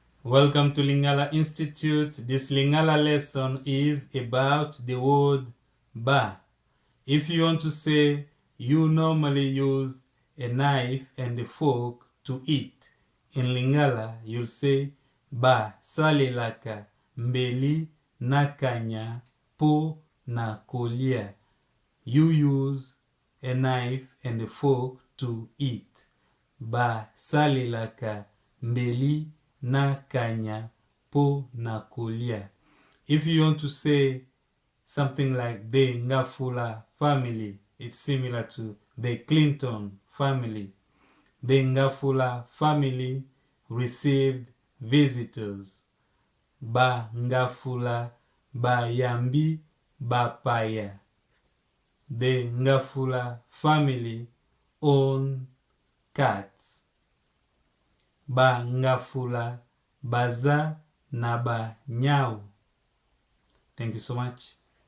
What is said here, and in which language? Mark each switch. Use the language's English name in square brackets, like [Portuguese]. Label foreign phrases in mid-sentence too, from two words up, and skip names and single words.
[English] Welcome to Lingala Institute. This Lingala lesson is about the word ba. If you want to say you normally use a knife and a fork to eat, in Lingala you'll say [Lingala] ba salelaka mbeli nakanya po na kolia. [English] You use a knife and a fork to eat. [Lingala] Ba salelaka mbeli nakanya po na kolia. [English] If you want to say something like the Ngafula family, it's similar to the Clinton family. The Ngafula family received visitors. [Lingala] Ba Ngafula ba Yambi ba Paya. [English] The Ngafula family own cats. [Lingala] Ba Ngafula baza na ba nyau. [English] Thank you so much.